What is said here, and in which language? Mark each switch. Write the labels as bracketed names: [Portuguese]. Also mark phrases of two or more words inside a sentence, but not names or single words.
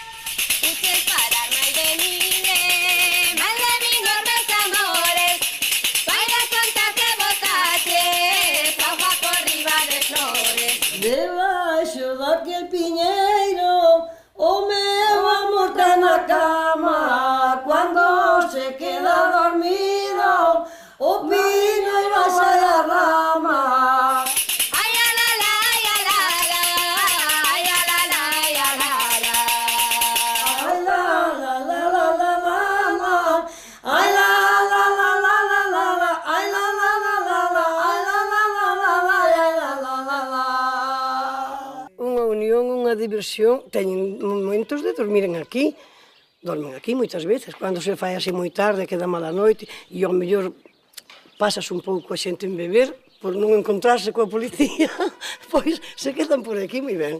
[Galician] Debaixo daquel piñeiro, o meu amor está na cama. [Spanish] Cuando se queda dormido, [Galician] o piño e baixa da rama. Ai, a la la, ai, a la la, ai, a la la, ai, a la la. Ai, la la la la la la, ai, la la la la la la la, ai, la la la la la, ai, la la la la la, ai, la la la la. Unha unión, unha diversión, teñen momentos de dormiren aquí. Dormen aquí moitas veces, cando se fai así moi tarde, queda mala noite, e ao mellor pasas un pouco a xente en beber, por non encontrarse coa policía, pois se quedan por aquí moi ben.